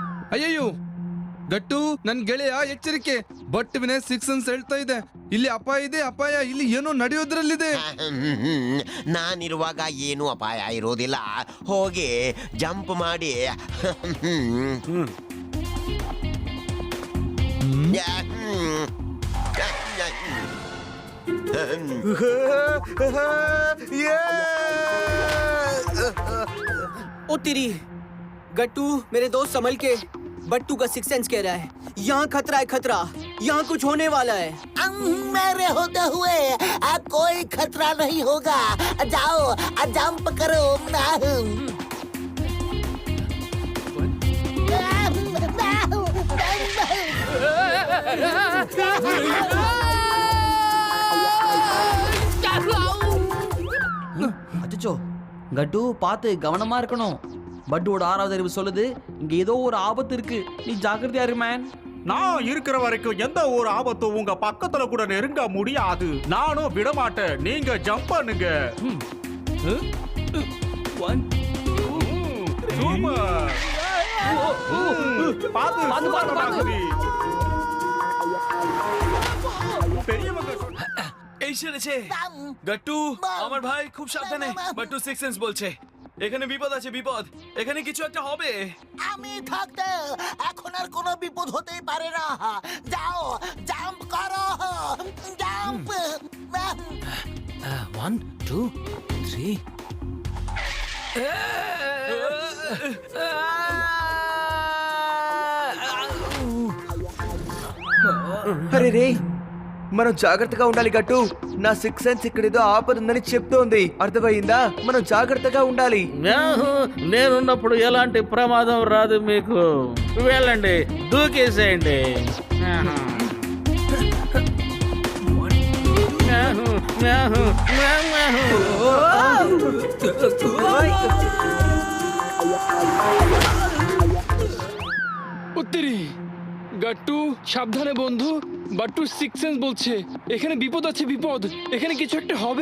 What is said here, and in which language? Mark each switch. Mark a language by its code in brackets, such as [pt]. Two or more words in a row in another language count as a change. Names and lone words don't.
[kn] ಅಯ್ಯಯ್ಯೋ ಗಟ್ಟು, ನನ್ ಗೆಳೆಯ ಎಚ್ಚರಿಕೆ, ಬಟ್ ವಿನಯ್ 6 ಸೆನ್ಸ್ ಹೇಳ್ತಾ ಇದೆ, ಇಲ್ಲಿ ಅಪಾಯ ಇದೆ, ಅಪಾಯ, ಇಲ್ಲಿ ಏನೋ ನಡೆಯೋದ್ರಲ್ಲಿದೆ. ನಾನಿರುವಾಗ ಏನು ಅಪಾಯ ಇರೋದಿಲ್ಲ, ಹೋಗಿ ಜಂಪ್ ಮಾಡಿ. [hi] ओ तेरी गट्टू, मेरे दोस्त संभल के, बट्टू का 6 सेंस कह रहा है यहाँ खतरा है, खतरा, यहाँ कुछ होने वाला है। मेरे होते हुए कोई खतरा नहीं होगा, जाओ जंप करो। [ta] அச்சோ கட்டு, பார்த்து கவனமா இருக்கணும். பட்டோட 6வது அறிவு சொல்லுது இங்க ஏதோ ஒரு ஆபத்து இருக்கு, நீ ஜாக்கிரதையா இரு மேன். நான் இருக்கிற வரைக்கும் எந்த ஒரு ஆபத்தும் உங்க பக்கத்துல கூட நெருங்க முடியாது. நானும் விட மாட்டேன், நீங்க ஜம்ப் பண்ணுங்க. [bn] এই সেরেছে গট্টু, আমার ভাই খুব সাবধানে। বাট্টু 6 সেন্স বলছে এখানে বিপদ আছে, বিপদ, এখানে কিছু একটা হবে। আমি থাকতে এখন আর কোনো বিপদ হতেই পারে না, যাও জাম্প করো, জাম্প। 1 2 3 [te] అరే రే, మనం జాగ్రత్తగా ఉండాలి గట్టు. నా 6 సెన్స్ ఇక్కడేదో ఆపదుందని చెప్తోంది, అర్థమైందా? మనం జాగ్రత్తగా ఉండాలి. నేనున్నప్పుడు ఎలాంటి ప్రమాదం రాదు మీకు. వెళ్ళండి, దూకేసేయండి. [bn] উত্তরি গট্টু, সাবধানে বন্ধু, বাট্টু 6 সেন্স বলছে এখানে বিপদ আছে, বিপদ, এখানে কিছু একটা হবে।